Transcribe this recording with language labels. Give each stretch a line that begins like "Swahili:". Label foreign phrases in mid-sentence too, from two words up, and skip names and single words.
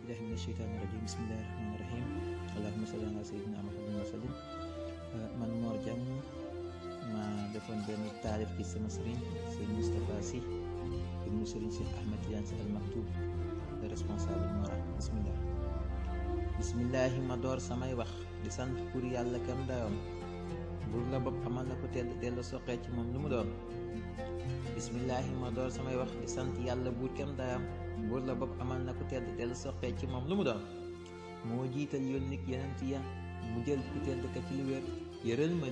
Arabic: من الشيطان الرجيم بسم الله الرحمن الرحيم اللهم صل على سيدنا محمد وسلم
Wolof: man Mor Diang ma defoon benn taarif ci sama sëriñ Serigne Moustapha Sy ibnu Serigne Cheikh Ahmed Tidiane Sy Al Maktoum
French: le responsable moral
Wolof: bismillahi ma door samay wax di sant pour yàlla kam dayoom buur la bopp amal na ko tedd dellu soqee ci moom lu mu doon bismillahi ma door samay wax di sant yàlla buur kam dayoom buur la bopp amal na ko tedd dellu soqee ci moom lu mu doon moo jiital yónnik yenent ya mu jël ku tedd ka ci lu wér yëral ma